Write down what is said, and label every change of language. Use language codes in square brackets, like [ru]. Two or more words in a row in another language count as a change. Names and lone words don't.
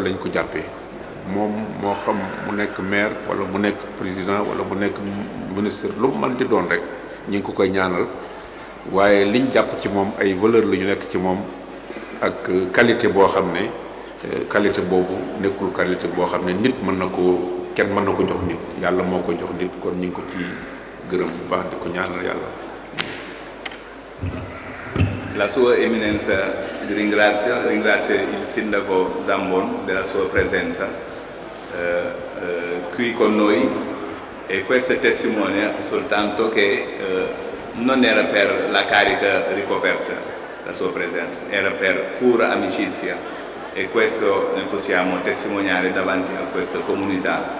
[wo] lañ ko jàppee moom moo xam mu nekk maire wala mu nekk président wala mu nekk ministre lu mu mën di doon rek ñu ngi ko koy ñaanal waaye liñ jàpp ci moom ay valeur la ñu nekk ci moom ak qualité boo xam ne qualité boobu nekkul qualité boo xam ne nit mën na ko kenn mën na ko jox nit yàlla moo ko jox nit kon ñu ngi ko ci gërëm bu baax di ko ñaanal yàlla. [it] La sua eminenza vi ringrazio il sindaco Zambon della sua presenza qui con noi e questo testimonia soltanto che non era per la carica ricoperta la sua presenza, era per pura amicizia e questo ne possiamo testimoniare davanti a questa comunità.